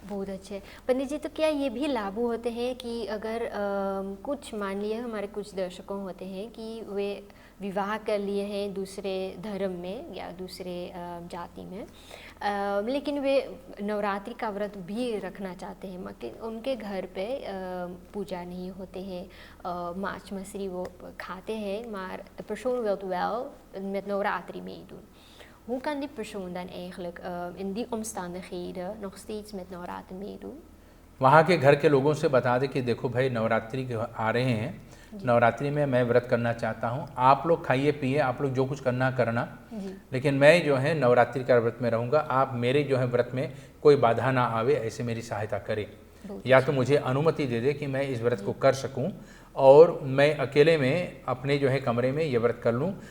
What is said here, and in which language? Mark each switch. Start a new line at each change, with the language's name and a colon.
Hindi: बहुत अच्छे पंडित जी, तो क्या ये भी लागू होते हैं कि अगर कुछ मान लिए हमारे कुछ दर्शकों होते हैं कि वे विवाह कर लिए हैं दूसरे धर्म में या दूसरे जाति में, लेकिन वे नवरात्रि का व्रत भी रखना चाहते हैं, मगर उनके घर पे पूजा नहीं होते हैं, मांस मछली वो खाते हैं,
Dutch: maar de persoon wil wel met navratri meedoen. Hoe kan die persoon dan eigenlijk in die omstandigheden nog steeds met navratri meedoen?
Hindi: वहाँ के घर के लोगों से बता दें कि देखो भाई, नवरात्रि आ रहे हैं, नवरात्रि में मैं व्रत करना चाहता हूँ, आप लोग खाइए पिए, आप लोग जो कुछ करना करना, लेकिन मैं जो है नवरात्रि का व्रत में रहूँगा, आप मेरे जो है व्रत में कोई बाधा ना आवे, ऐसे मेरी सहायता करें, या तो मुझे अनुमति दे दे कि मैं इस व्रत को कर सकूं और मैं अकेले में अपने जो है कमरे में ये व्रत कर लूं।